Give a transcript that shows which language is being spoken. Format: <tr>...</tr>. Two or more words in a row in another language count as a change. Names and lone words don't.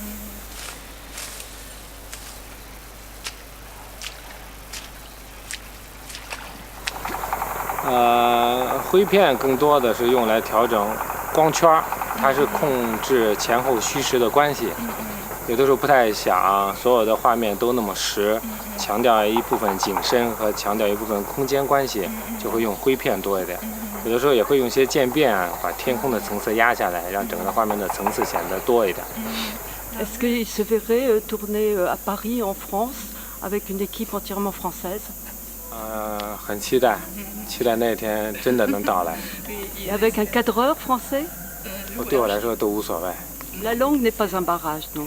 <zh>灰片更多的是用来调整光圈，它是控制前后虚实的关系。有的时候不太想所有的画面都那么实，强调一部分景深和强调一部分空间关系，就会用灰片多一点。有的时候也会用一些渐变，把天空的层次压下来，让整个画面的层次显得多一点。</zh> <fr>Est-ce qu'il se verrait tourner à Paris, en France, avec une équipe entièrement française?</fr> <zh>很期待那天真的能到来。</zh> <fr>Avec un cadreur français?</fr> <zh>对我来说都无所谓。</zh> <fr>La langue n'est pas un barrage, donc.</fr>